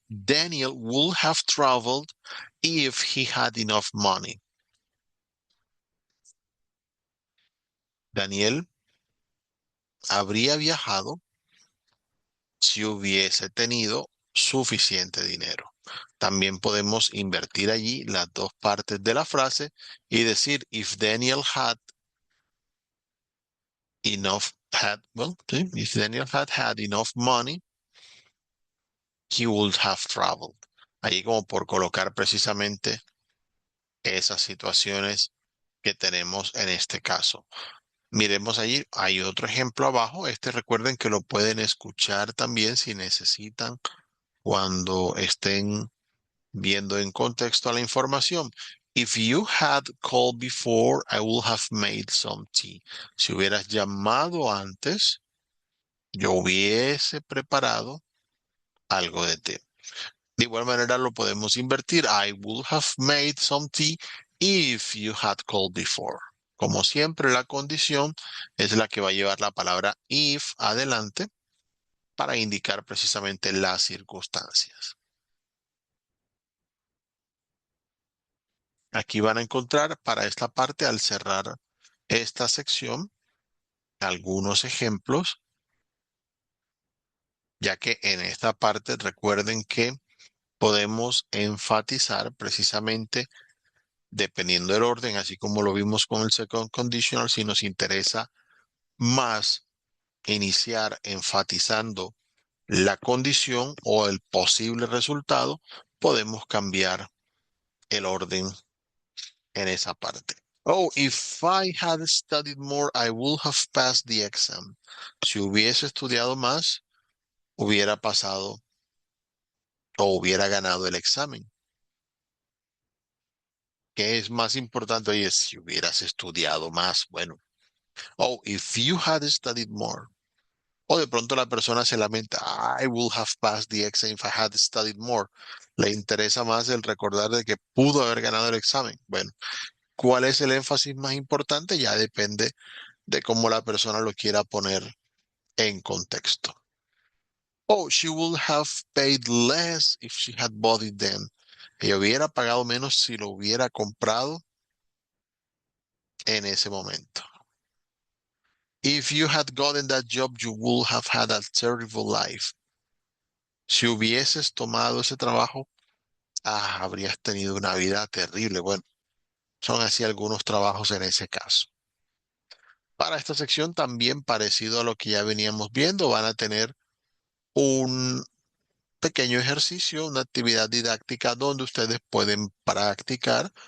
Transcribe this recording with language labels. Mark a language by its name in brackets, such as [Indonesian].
[English] Daniel would have traveled if he had enough money. [Spanish] Daniel habría viajado si hubiese tenido suficiente dinero. También podemos invertir allí las dos partes de la frase y decir, [English] if Daniel had enough, had, well, sí, if Daniel had enough money, he would have traveled. [Spanish] Ahí como por colocar precisamente esas situaciones que tenemos en este caso. Miremos allí, hay otro ejemplo abajo. Este recuerden que lo pueden escuchar también si necesitan cuando estén viendo en contexto a la información. [English] If you had called before, I would have made some tea. [Spanish] Si hubieras llamado antes, yo hubiese preparado algo de té. De igual manera lo podemos invertir. [English] I would have made some tea if you had called before. [Spanish] Como siempre, la condición es la que va a llevar la palabra if adelante para indicar precisamente las circunstancias. Aquí van a encontrar para esta parte, al cerrar esta sección, algunos ejemplos, ya que en esta parte recuerden que podemos enfatizar precisamente dependiendo del orden, así como lo vimos con el second conditional, si nos interesa más iniciar enfatizando la condición o el posible resultado, podemos cambiar el orden en esa parte. [English] Oh, if I had studied more, I would have passed the exam. [Spanish] Si hubiese estudiado más, hubiera pasado o hubiera ganado el examen. ¿Qué es más importante? Oye, si hubieras estudiado más, bueno. [English] Oh, if you had studied more. [Spanish] O de pronto la persona se lamenta, [English] I would have passed the exam if I had studied more. [Spanish] Le interesa más el recordar de que pudo haber ganado el examen. Bueno, ¿cuál es el énfasis más importante? Ya depende de cómo la persona lo quiera poner en contexto. [English] Oh, she would have paid less if she had bought it then. [Spanish] Ella hubiera pagado menos si lo hubiera comprado en ese momento. [English] If you had gotten that job, you would have had a terrible life. [Spanish] Si hubieses tomado ese trabajo, habrías tenido una vida terrible. Bueno, son así algunos trabajos en ese caso. Para esta sección también parecido a lo que ya veníamos viendo, van a tener un pequeño ejercicio, una actividad didáctica donde ustedes pueden practicar.